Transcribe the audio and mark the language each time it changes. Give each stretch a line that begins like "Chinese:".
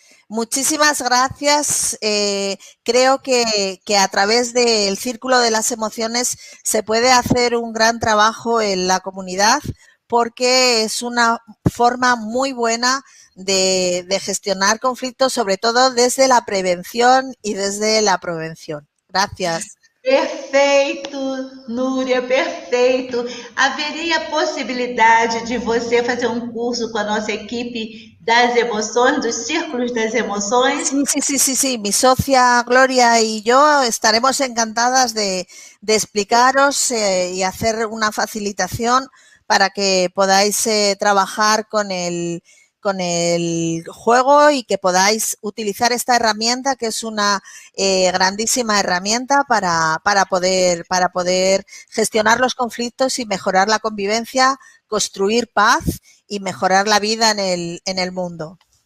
Spanish: Muchísimas gracias. Creo que a través del círculo de las emociones se puede hacer un gran trabajo en la comunidad porque es una forma muy buena de gestionar conflictos, sobre todo desde la prevención y desde la provención. Gracias.
Portuguese: Perfeito, Núria, perfeito. Haveria possibilidade de você fazer curso com a nossa equipe das emoções, dos círculos das emoções?
Spanish: Sí. Mi socia Gloria y yo estaremos encantadas de explicaros y hacer una facilitación para que podáis trabajar con el juego y que podáis utilizar esta herramienta, que es una grandísima herramienta para poder gestionar los conflictos y mejorar la convivencia, construir paz y mejorar la vida en el mundo.